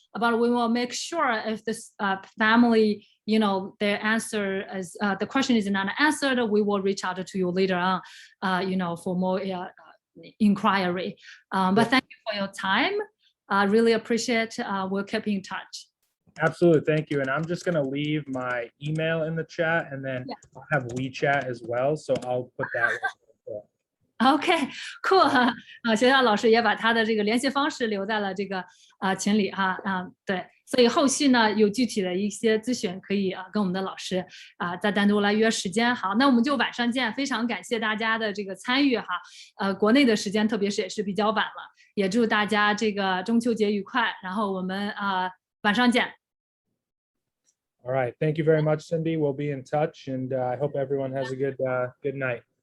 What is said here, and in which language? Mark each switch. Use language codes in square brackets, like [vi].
[en] But we will make sure if this family, their answer is the question is not answered, we will reach out to you later on, for more inquiry. But thank you for your time. I really appreciate. We'll keep in touch. Absolutely, thank you. And I'm just going to leave my email in the chat, and then I'll have WeChat as well. So I'll put that. OK, cool 哈。 [zh] 学校老师也把他的这个联系方式留在了这个群里哈。对，所以后续呢有具体的一些咨询可以跟我们的老师再单独来约时间。好，那我们就晚上见。非常感谢大家的这个参与哈。国内的时间特别是也是比较晚了，也祝大家这个中秋节愉快。然后我们晚上见。 [en] All right, thank you very much, Cindy. We'll be in touch, and I hope everyone has a good night.